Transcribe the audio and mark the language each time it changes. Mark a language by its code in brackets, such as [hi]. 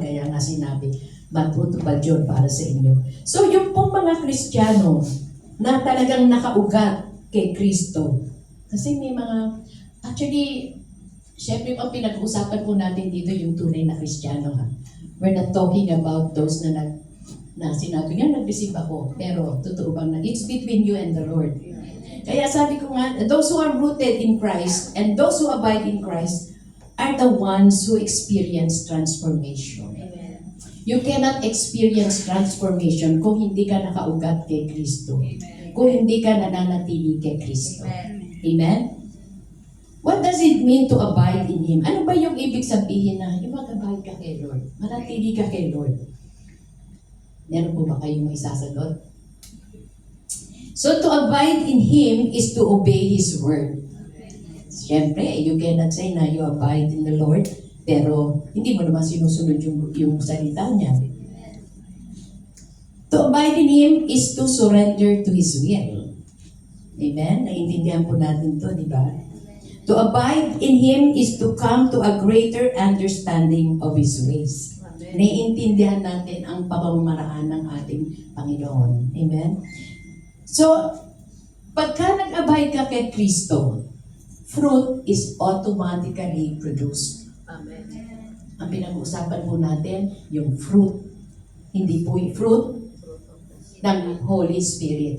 [tl] Kaya nga sinabi, matutupad yun para sa inyo. So, yung pong mga Kristiyano na talagang nakaugat kay Kristo, kasi may mga, actually, siyempre, ang pinag-uusapan po natin dito yung tunay na Kristiyano. [en] Ha? We're not talking about those [tl] na sinabi nga, nag-receive ako. Pero, totoo bang na, [en] it's between you and the Lord. [tl] Kaya sabi ko nga, [en] those who are rooted in Christ and those who abide in Christ are the ones who experience transformation. Amen. You cannot experience transformation [tl] kung hindi ka nakaugat kay Kristo. Kung hindi ka nananatili kay Kristo. Amen? [en] What does it mean to abide in Him? [tl] Ano ba yung ibig sabihin na yung mag-abide ka kay Lord? Manatili ka kay Lord. Meron po ba kayong isasagot? [en] So to abide in Him is to obey His word. [tl] Siyempre, [en] you cannot say [tl] na [en] you abide in the Lord, [tl] pero hindi mo naman sinusunod yung salita niya. [en] To abide in Him is to surrender to His will. Amen? [tl] Naiintindihan po natin to, di ba? [en] To abide in Him is to come to a greater understanding of His ways. [tl] Naiintindihan natin ang pamamaraan ng ating Panginoon. [en] Amen? So, [tl] pagka nag-abide ka kay Kristo, [en] fruit is automatically produced. Amen. [tl] Ang pinag-uusapan po natin, yung fruit. Hindi po yung fruit ng Holy Spirit.